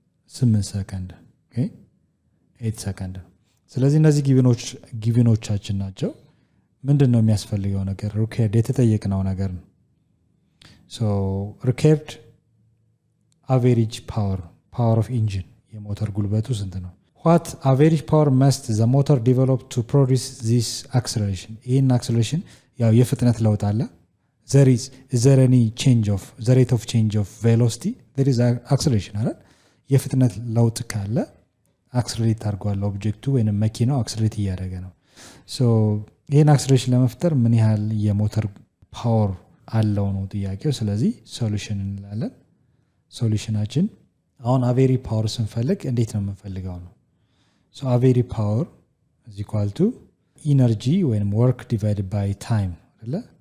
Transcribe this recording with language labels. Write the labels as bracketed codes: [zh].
[am] 8 ሰከንድ ኦኬ 8 ሰከንድ። ስለዚህ እነዚህ ጊቭኖቻችን ናቸው። ምንድነው የሚያስፈልገው ነገር? ሪከርድ የተጠየቅነው ነገር ነው። ሶ ሪከርድ አቨሬጅ ፓወር ኦፍ ኢንጂን የሞተር ጉልበቱ ስንት ነው? [en] what average power must the motor develop to produce this acceleration? ይህን acceleration ያው የፍጥነት ለውጥ አለ። is there any change of the rate of change of velocity? there is acceleration አይደል? [am] የፍጥነት ለውጥ ካለ አክሰለሬት አድርጓል ኦብጀክቱ ወይንም መኪናው አክሰለሬት እያደረገ ነው። ሶ ይህን አክሰለሬሽን ለመፍጠር ምን ያህል የሞተር ፓወር አለው ነው ጥያቄው። ስለዚህ ሶሉሽን እንላለን። ሶሉሽናችን አሁን አቬሪ ፓወር ስንፈልግ እንዴት ነው የምንፈልገው ነው። ሶ አቬሪ ፓወር is equal to ኢነርጂ ወይም ወርክ ዲቫይድድ ባይ ታይም አይደለ?